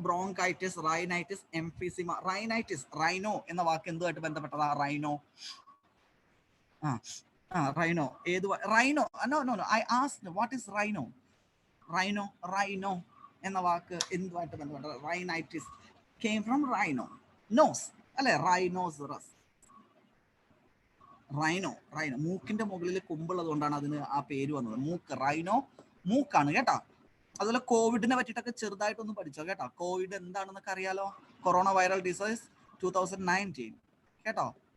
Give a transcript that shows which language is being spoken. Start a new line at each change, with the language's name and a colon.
Malayalam: Bronchitis, rhinitis, emphysema. Rhinitis, rhino എന്ന വാക്ക് എന്തുമായിട്ട് ബന്ധപ്പെട്ടതാ? Rhino, rhino ഏത്? Rhino,
English: No no no, I asked what is rhino.
Malayalam: Rhino, rhino എന്ന വാക്ക് എന്തുമായിട്ട് ബന്ധപ്പെട്ടത്?
English: Rhinitis came from rhino, nose അല്ലെ?
Malayalam: Rhinoceros, rhino, rhino മൂക്കിന്റെ മുകളിൽ കൊമ്പുള്ളത് കൊണ്ടാണ് അതിന് ആ പേര് വന്നത്. മൂക്ക്, റൈനോ മൂക്കാണ് കേട്ടോ. അതുപോലെ കോവിഡിനെ പറ്റിയിട്ടൊക്കെ ചെറുതായിട്ടൊന്ന് പഠിച്ചോ കേട്ടോ. കോവിഡ് എന്താണെന്നൊക്കെ അറിയാലോ, കൊറോണ വൈറൽ ഡിസീസ് 2019 കേട്ടോ.